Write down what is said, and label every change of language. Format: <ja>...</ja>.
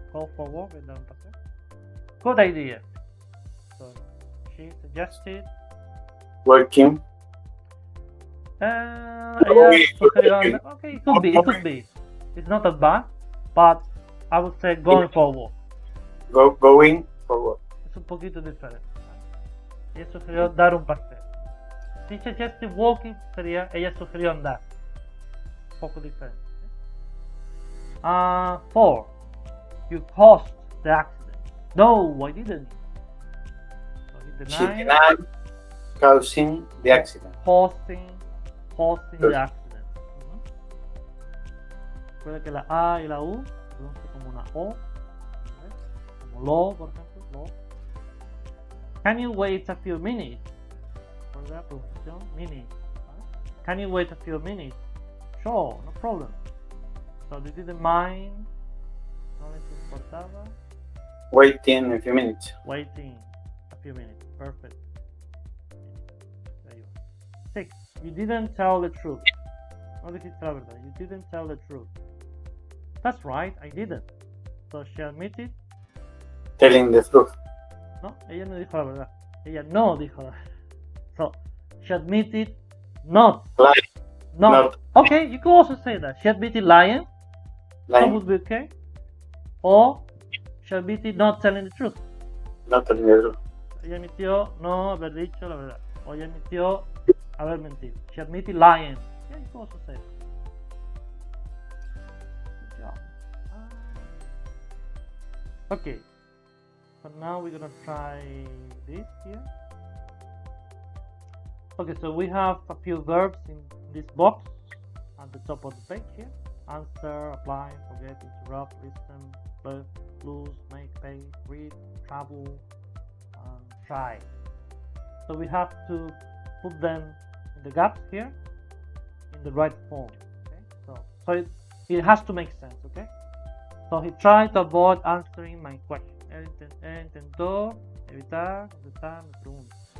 <en>Go for a walk and</en> <es>dar un paseo.</es> <en>Good idea. So, she suggested. Working.</en> <es>Ella sugirió.</es> <en>Okay, it could be. It could be. It's not that bad, but I would say going for a walk. Going for what?</en> <es>Es un poquito diferente. Ella sugirió dar un paseo. Si</es> <en>suggested walking</en> <es>sería ella sugirió andar. Un poco diferente. 4.</es> <en>You caused the accident. No, I didn't. So he She denied denied causing the accident. causing the accident.</en> <es>Recuerda que la A y la U se pronuncia como una O. ¿Ves? Como lo, por ejemplo. Lo.</es> <en>Can you wait a few minutes?</en> <es>¿Recuerda la pronunciación?</es> <en>Minutes.</en> <es>¿Vale?</es> <en>Can you wait a few minutes? Sure, no problem. So they didn't mind.</en> <es>No les importaba.</es> <en>Waiting a few minutes. Waiting a few minutes. Perfect. There you are. 6. You didn't tell the truth.</en> <es>No dijiste la verdad.</es> <en>You didn't tell the truth. That's right, I didn't. So she admitted. Telling the truth.</en> <es>No, ella no dijo la verdad. Ella no dijo la verdad.</es> <en>So she admitted not. Lying. Not. Okay, you could also say that. She admitted lying. That Lying. would be okay. Or she admitted not telling the truth. Not telling the truth.</en> <es>Ella admitió no haber dicho la verdad. O ella admitió haber mentido.</es> <en>She admitted lying. Yeah, you could also say that. Good job. Okay. So now we're gonna try this here. Okay, so we have a few verbs in this box at the top of the page here. Answer, apply, forget, interrupt, listen, lose, make, pay, read, travel, and try. So we have to put them in the gaps here in the right form. Okay? So it has to make sense, okay? So he tried to avoid answering my question.</en> <es>Él intentó evitar contestar mi pregunta.</es>